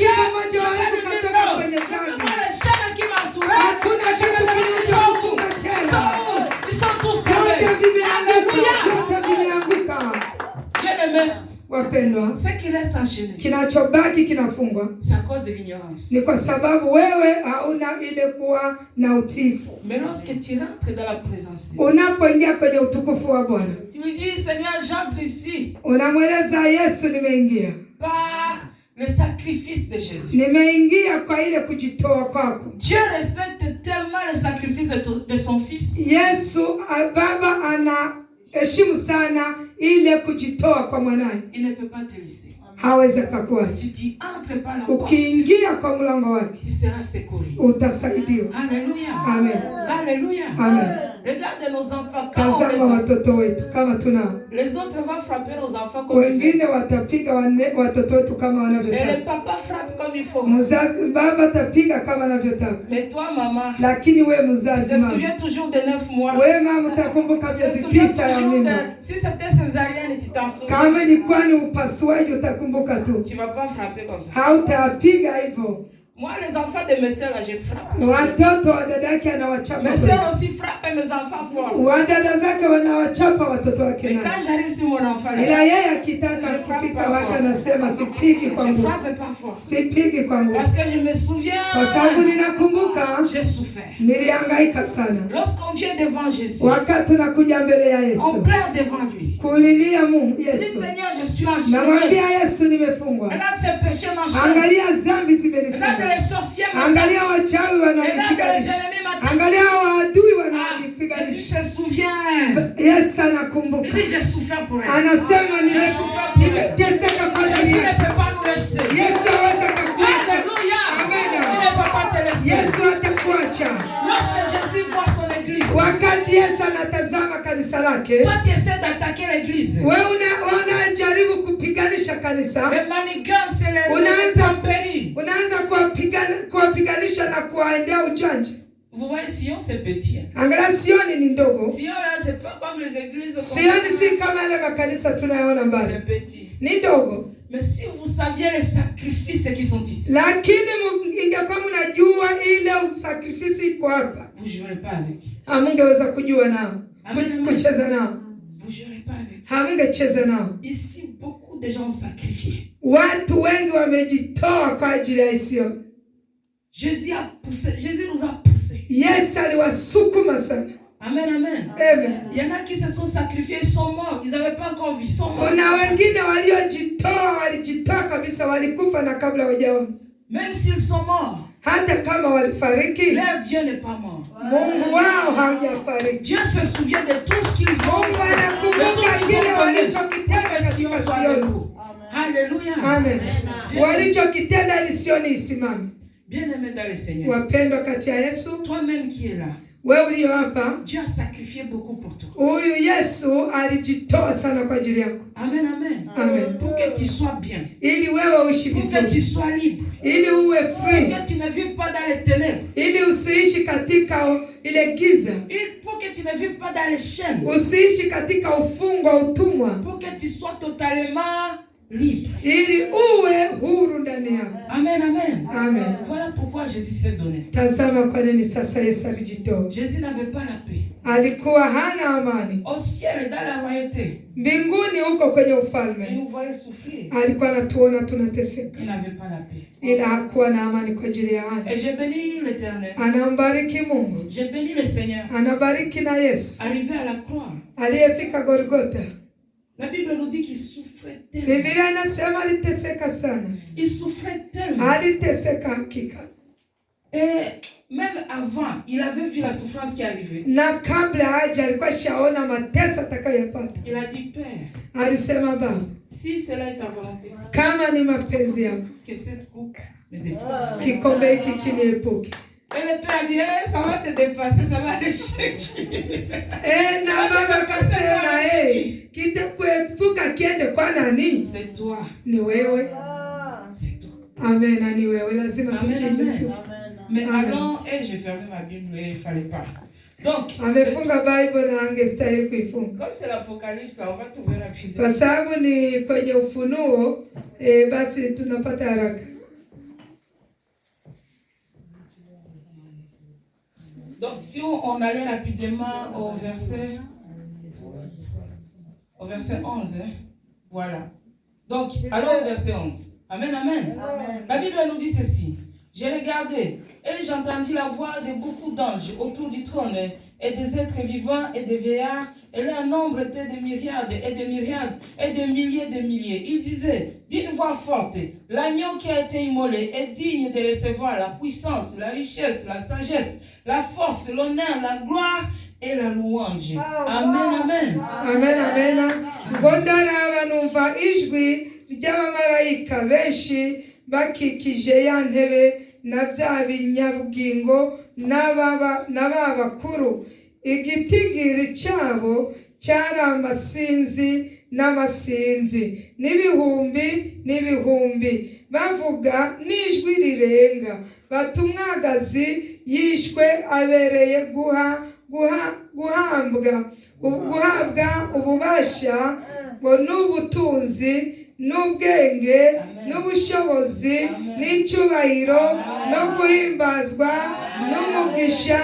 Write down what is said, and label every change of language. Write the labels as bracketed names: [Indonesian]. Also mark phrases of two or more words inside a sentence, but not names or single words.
[French] Je peux me dire non. Les chaînes qui m'entouraient, ils sont tous tombés. Alléluia. Bien-aimé, [Swahili] wapendwa, [French] ce qui reste enchaîné, [Swahili] kinachobaki kinafungwa [French] c'est à cause de l'ignorance. [Swahili] ni kwa sababu wewe hauna ile kuwa na utifu. [French] Mais lorsque tu rentres dans la présence de Dieu, [Swahili] unapoingia kwenye utukufu wa Bwana, [French] tu lui dis, Seigneur, j'entre ici [Swahili] unamweleza Yesu, nimeingia [French] par le sacrifice de Jésus. [Swahili] nimeingia kwa ile kujitoa kwako. [French] Dieu respecte tellement le sacrifice de son fils. [Swahili] Yesu baba anaheshimu sana ile kujitoa kwa mwanae. [French] Il ne peut pas te laisser. [Swahili] Hawezi akakuacha. [French] Si tu entres par la porte, [Swahili] Ukiingia kwa mlango wake [French] tu seras secouru. [Swahili] utasaidiwa. [French] Alléluia. Amen. Alléluia. Amen. Regarde nos enfants. Quand on [Swahili] Tazama watoto wetu kama tunao. [French] les autres vont frapper nos enfants comme ils [Swahili] Wengine [French] veulent. [Swahili] watapiga watoto wetu kama [French] Et [Swahili] wanavyotaka. [French] le papa frappe comme il faut. [Swahili] Mzazi baba tapiga kama anavyotaka. [French] Mais toi, maman, [Swahili] Lakini we [French] je [Swahili] mzazi [French] me [Swahili] mama, [French] souviens toujours de 9 mois. [Swahili] we mama utakumbuka [French] Je me [Swahili] miezi [French] souviens [Swahili] 9 ya [French] toujours de... [Swahili] mimba. [French] Si c'était césarienne, tu t'en souviens. [Swahili] Kama ilikuwa ni upasuaji utakumbuka tu. [French] Tu vas pas frapper comme ça. [Swahili] Hautapiga hivyo. [French] Moi, les enfants de mes soeurs, je frappe. [Swahili] Watoto wa dadake anawachapa. [French] Mes soeurs aussi frappent mes enfants fort. [Swahili] Wadada zake wanawachapa watoto wake [French] Mais [Swahili] nao. [French] quand j'arrive sur mon enfant, là, [Swahili] Ila yeye akitaka kufika wake anasema sipigi kwa [French] je [Swahili] nguvu. [French] frappe pas fort. [Swahili] Sipigi kwa nguvu. [French] Parce que je me souviens, [Swahili] Kwa sababu ninakumbuka [French] j'ai souffert. [Swahili] nilihangaika sana. [French] Lorsqu'on vient devant Jésus, [Swahili] Wakati tunakuja mbele ya [French] on [Swahili] Yesu. [French] pleure devant lui. [Swahili] Kulilia Mungu [French] Je dis, [Swahili] Yesu. [French] Seigneur, je suis enchaîné. [Swahili] Namwambia Yesu nimefungwa. [French] Regarde ces péchés m'enchaînent. [Swahili] Angalia dhambi [French] Regarde [Swahili] zimenifunga. [French] les sorciers [Swahili] Angalia wachawi [French] Regarde les [Swahili] wananipiganisha. [French] ennemis m'attaquent. [Swahili] Angalia waadui [French] Jésus [Swahili] wananipiganisha. [French] se souvient. [Swahili] Yesu anakumbuka. [French] Il dit, j'ai souffert pour elle. [Swahili] Anasema nimeteseka kwa ajili [French] Jésus ne [Swahili] yako. [French] peut pas nous laisser. [Swahili] Yesu aweza kukuacha. [French] Alléluia. Amen. Il ne peut pas te laisser. [Swahili] Yesu atakuacha. [French] Lorsque Jésus voit son église, [Swahili] Wakati Yesu anatazama kanisa lake, [French] toi tu essaies d'attaquer l'église. [Swahili] wewe unajaribu kupiganisha kanisa. [French] Les manigances et les [Swahili] Unaanza [French] intempéries. [Swahili] unaanza kuwapiganisha na kuwaendea ujanja. [French] Vous voyez, Sion c'est petit. [Swahili] Angalia Sioni ni ndogo. [French] Sion là, c'est pas comme les églises. [Swahili] Sioni si kama yale makanisa tunayoona mbali. [French] C'est petit. [Swahili] Ni ndogo. [French] Mais si vous saviez les sacrifices qui sont ici, [Swahili] Lakini ingekuwa mnajua ile usakrifisi iko hapa. [French] vous jouerez pas avec. [Swahili] Hamungeweza kujua nao. Amen. Kucheza nao. [French] Vous jouerez pas avec. [Swahili] Hamungecheza nao. [French] Ici, beaucoup de gens ont sacrifié. [Swahili] Watu wengi wamejitoa kwa ajili ya Isioni. [French] Jésus a poussé. Jésus nous a poussés. [Swahili] Yesu aliwasukuma sana. Amen, amen. Amen. [French] Il y en a qui se sont sacrifiés, ils sont morts. Ils n'avaient pas encore vu, ils sont morts. [Swahili] Kuna wengine walijitoa kabisa, walikufa na kabla hawajaona. [French] Même s'ils sont morts, [Swahili] Hata kama walifariki, [French] leur Dieu n'est pas mort. [Swahili] Mungu wao hajafariki. [French] Dieu se souvient de tout ce qu'ils ont [Swahili] Mungu anakumbuka kile walichokitenda katika Sioni. [French] Alléluia. Amen. [Swahili] Walichokitenda ili Sioni isimame. [French] Bien-aimé dans le Seigneur. [Swahili] Wapendwa kati ya Yesu, [French] Toi-même qui es là, [Swahili] wewe ulio hapa, [French] Dieu a sacrifié beaucoup pour toi. [Swahili] huyu Yesu alijitoa sana kwa ajili yako. Amen, amen. Amen. [French] Pour que tu sois bien. [Swahili] Ili wewe uishi [French] Pour que tu [Swahili] vizuri. [French] sois libre. [Swahili] Ili uwe [French] Pour [Swahili] free. [French] que tu ne vives pas dans les ténèbres. [Swahili] Ili usiishi katika ile giza. [French] Pour que tu ne vives pas dans les chaînes. [Swahili] Usiishi katika ufungo wa utumwa. [French] Pour que tu sois totalement libre. [Swahili] Ili uwe huru ndani yako. Amen, amen. Amen. [French] Voilà pourquoi Jésus s'est donné. [Swahili] Tazama kwa nini sasa Yesu alijitoa. [French] Jésus n'avait pas la paix. [Swahili] Alikuwa hana amani. [French] Au ciel, dans la royauté, [Swahili] Mbinguni huko kwenye [French] il [Swahili] ufalme. [French] nous voyait souffrir. [Swahili] Alikuwa anatuona tunateseka. [French] Il n'avait pas la paix. [Swahili] Ila hakuwa na amani kwa ajili ya hana. [French] Et j'ai béni l'Éternel. [Swahili] Anambariki Mungu. [French] J'ai béni le Seigneur. [Swahili] Anabariki na Yesu. [French] Arrivé à la croix, [Swahili] Aliyefika Golgotha. [French] la Bible nous dit qu'il souffrait tellement. [Swahili] Biblia inasema aliteseka sana. [French] Il souffrait tellement. [Swahili] Aliteseka hakika. [French] Et même avant, il avait vu la souffrance qui arrivait. [Swahili] Na kabla haja alikuwa shaona mateso atakayopata. [French] Il a dit, Père, [Swahili] Alisema Baba, [French] si cela est ta volonté, [Swahili] kama ni mapenzi yako, [French] que cette coupe me dépasse. [Swahili] kikombe hiki kiniepuke. [French] Et le Père dit, ça va te dépasser, ça va t'échec. [Swahili] Na baba akasema, kitakuepuka kiende kwa nani? [French] C'est toi. [Swahili] Ni wewe. [French] C'est toi. [Swahili] Amen, ni wewe. Lazima tukinde tu. [French] Mais [Swahili] Amen. [French] allons, et j'ai fermé ma Bible et il ne fallait pas. Donc, [Swahili] Amefunga Bible na angestahili kuifunga. [French] comme c'est l'Apocalypse, on va trouver rapidement. [Swahili] Kwa sababu ni kwenye Ufunuo, basi tunapata haraka. [French] Donc, si on allait rapidement au verset 11, hein? Voilà. Donc, allons au verset 11. Amen, amen. Amen. La Bible nous dit ceci. J'ai regardé et j'entendis la voix de beaucoup d'anges autour du trône et des êtres vivants et des vieillards, et leur nombre était de myriades et de myriades et de milliers de milliers. Ils disaient d'une voix forte, l'agneau qui a été immolé est digne de recevoir la puissance, la richesse, la sagesse, la force, l'honneur, la gloire et la louange. Amen, amen. Amen, amen. [Kinyarwanda] Bondara banumva ijwi ry'abamarayika benshi bakikije ya ntebe na bya binyabugingo n'aba bakuru. igitigiri cyabo cyari amasinzi n'amasinzi n'ibihumbi n'ibihumbi, bavuga n'ijwi rirenga bati umwagazi yishwe abereye guhabwa ububasha ngo n'ubutunzi n'ubwenge n'ubushobozi n'icyubahiro no guhimbazwa n'umugisha.